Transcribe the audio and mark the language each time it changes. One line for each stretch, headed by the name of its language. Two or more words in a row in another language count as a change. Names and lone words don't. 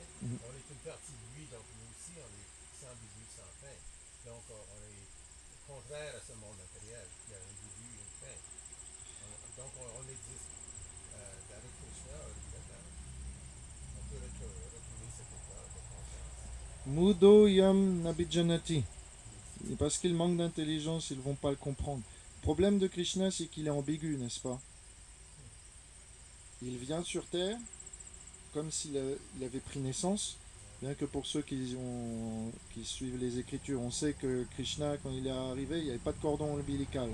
French: On est une partie de lui, donc nous aussi, on est sans début, sans fin. Donc, on est contraire à ce monde matériel qui a un début et une fin. Donc, on existe avec Krishna, évidemment. On peut retrouver cet état de conscience.
Sanskrit: मूढो यं नाभिजानाति.
French: Et parce qu'ils manquent d'intelligence, ils ne vont pas le comprendre. Le problème de Krishna, c'est qu'il est ambigu, n'est-ce pas? Il vient sur Terre comme il avait pris naissance, bien que pour ceux qui suivent les Écritures, on sait que Krishna, quand il est arrivé, il n'y avait pas de cordon ombilical.